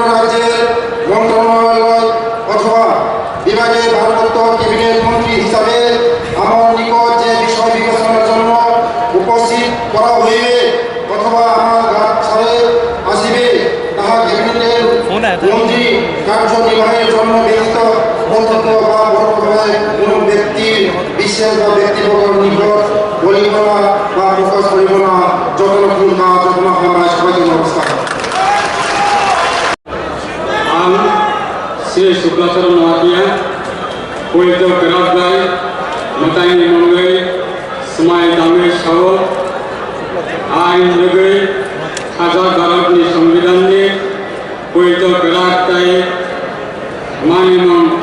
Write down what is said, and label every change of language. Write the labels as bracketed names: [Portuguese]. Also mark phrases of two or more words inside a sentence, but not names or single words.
[Bangla] রাজ্যের মন্ত্রণালয় অথবা বিভাগের ভারপ্রাপ্ত ক্যাবিনেট মন্ত্রী হিসাবে আমার নিকট যে বিষয় বিবেচনার জন্য উপস্থিত করা হইবে অথবা আমার ছাড়ে আসিবে তাহা ক্যাবিনেটের মন্ত্রী কার্যনির্বাহের জন্য ব্যতীত প্রত্যক্ষ বা পরোক্ষভাবে কোনো ব্যক্তির বিশেষ বা ব্যক্তিবর্গের নিকট বলিব না বা প্রকাশ করিব না। যতক্ষণ না যখন আমরা সবাইকে নমস্কার। [Kok Borok] श्री शुक्लाचरण महातिया पवित्र करातगाय मतायनि मंगै समाय दामे साव आइन लोगै हाजार भारतनि संविधाननि पवित्र करातगाय मानिमं